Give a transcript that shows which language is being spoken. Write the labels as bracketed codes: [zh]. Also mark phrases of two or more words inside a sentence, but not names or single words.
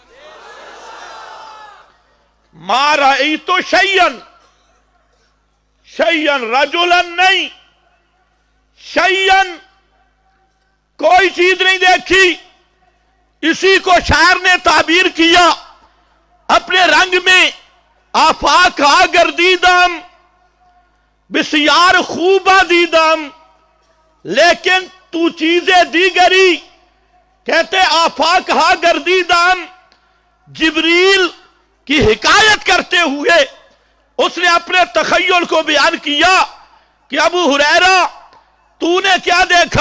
[ar] ما رأیت شیئن، شیئن رجلن [ur] نہیں، شیئن کوئی چیز نہیں دیکھی۔ اسی کو شاعر نے تعبیر کیا اپنے رنگ میں، [fa] آفاق ہا گردیدم بسیار خوبہ دیدم، [ur] لیکن [fa] تو چیزیں دیگری، [ur] کہتے [fa] آفاق ہا گردیدم، [ur] جبریل کی حکایت کرتے ہوئے اس نے اپنے تخیل کو بیان کیا کہ ابو ہریرہ تو نے کیا دیکھا؟